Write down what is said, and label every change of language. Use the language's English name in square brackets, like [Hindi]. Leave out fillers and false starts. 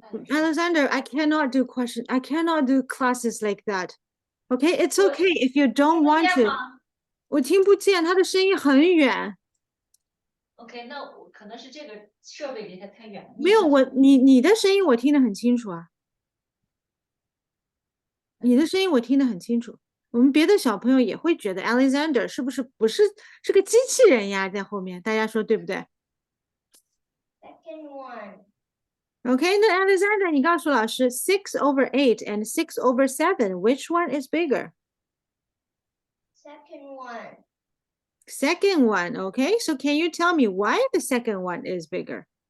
[English] Alexander, I cannot do question. I cannot do classes like that. Okay, it's okay if you don't want to. [Chinese] 我听不见，他的声音很远。 OK，那我可能是这个设备离它太远了。没有，你的声音我听得很清楚啊。你的声音我听得很清楚。我们别的小朋友也会觉得 Alexander 是不是是个机器人呀，在后面，大家说对不对 [English] Second one. ？OK， 那 Alexander [Chinese] 你告诉老师 [English] 6 over 8 and 6 over 7, which one is bigger? Second one. Second one, okay? So can you tell me why the second one is bigger?